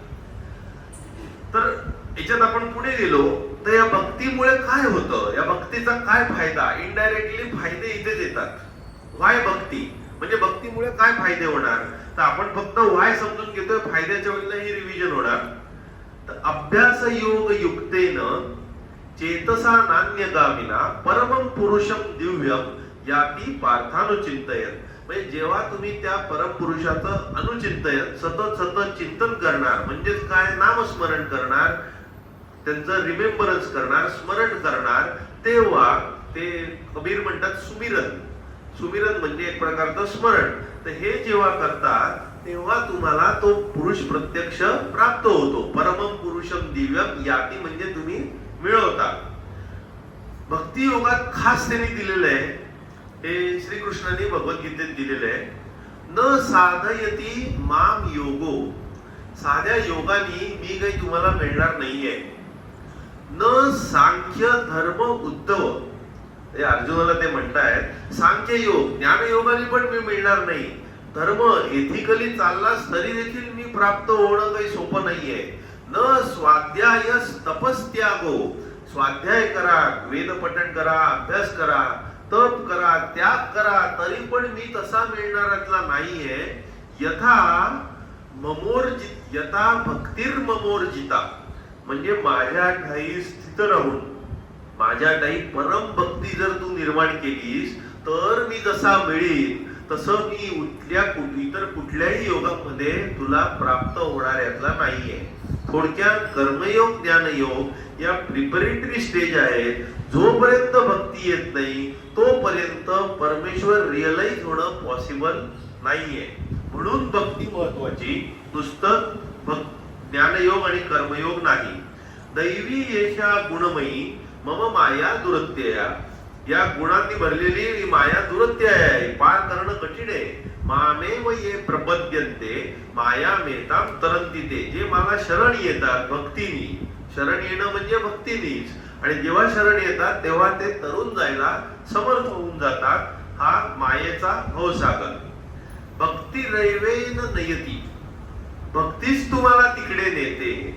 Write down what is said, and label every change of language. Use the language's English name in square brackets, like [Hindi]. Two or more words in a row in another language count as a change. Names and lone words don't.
[Marathi] तर याच्यात आपण पुढे गेलो तर या भक्तीमुळे काय होतं, या भक्तीचा काय फायदा? इनडायरेक्टली फायदे इथेच येतात. व्हाय भक्ती म्हणजे भक्तीमुळे काय फायदे होणार? तर आपण फक्त व्हाय समजून घेतोय, फायद्याच्या वेळेला ही रिव्हिजन होणार. [Sanskrit] तर अभ्यास योग युक्तेन चेतसा नान्यगामिना परमं पुरुषम दिव्यम याती पार्थानुचिंतयन. [Marathi] म्हणजे जेव्हा तुम्ही त्या परमपुरुषाचं अनुचिंतन सतत सतत चिंतन करणार, म्हणजेच काय? नामस्मरण करणार, त्यांचं रिमेंबरन्स करणार, स्मरण करणार, तेव्हा ते कबीर म्हणतात सुमिरन. सुमिरन म्हणजे एक प्रकारचं स्मरण. तर हे जेव्हा करतात तेव्हा तुम्हाला तो पुरुष प्रत्यक्ष प्राप्त होतो. [Sanskrit] परमं पुरुषम दिव्यम याती [Marathi] म्हणजे तुम्ही मिळवता. भक्ती योगात खास त्यांनी दिलेलं आहे, हे श्रीकृष्णाने भगवद्गीतेत दिलेलं आहे. [Sanskrit] न साधयती माम योगो, [Marathi] साध्या योगानी मी काही तुम्हाला मिळणार नाहीये. [Sanskrit] न सांख्य धर्म उद्धव, [Marathi] अर्जुनाला ते म्हणतायत सांख्य योग ज्ञानयोगाने पण मी मिळणार नाही. धर्म एथिकली चाललास तरी देखील मी प्राप्त होणं काही सोपं नाहीये. [Sanskrit] न स्वाध्याय तपस्त्यागो, [Marathi] स्वाध्याय करा, वेद पठण करा, अभ्यास करा, तप करा, त्याग करा, तरी पण मी तसा मिळणाऱ्यातला नाहीये. [Sanskrit] यथा ममोर्जित यथा भक्तिर्ममोर्जिता, [Marathi] म्हणजे माझ्या ठाई स्थित राहून माझ्या ठाई परम भक्ती जर तू निर्माण केलीस तर मी जसा मिळीन तसं मी इतर कुठल्याही योगामध्ये तुला प्राप्त होणाऱ्यातला नाहीये. थोडक्यात कर्मयोग ज्ञानयोग या [English] preparatory stage [Marathi] आहेत. जोपर्यंत भक्ती येत नाही तोपर्यंत परमेश्वर रिअलाइज होणं पॉसिबल नाहीये. म्हणून भक्ती महत्वाची, नुसतं ज्ञानयोग आणि कर्मयोग नाही. [Sanskrit] दैवी येशा गुणमयी मम माया दुरत्यया, [Marathi] या गुणांनी भरलेली ही माया दुरत्य आहे, पार करणं कठीण आहे. [Sanskrit] मामेव ये प्रपद्यन्ते माया मेताम तरंती ते, [Marathi] जे मला शरण येतात भक्तीनी, शरण येणं म्हणजे भक्तीनीच, आणि जेव्हा शरण येतात तेव्हा ते तरुण जायला समर्थ होऊन जातात. हा मायेचा भवसागर. [Sanskrit] भक्ती रैवेन नयती, [Marathi] भक्तीच तुम्हाला तिकडे नेते.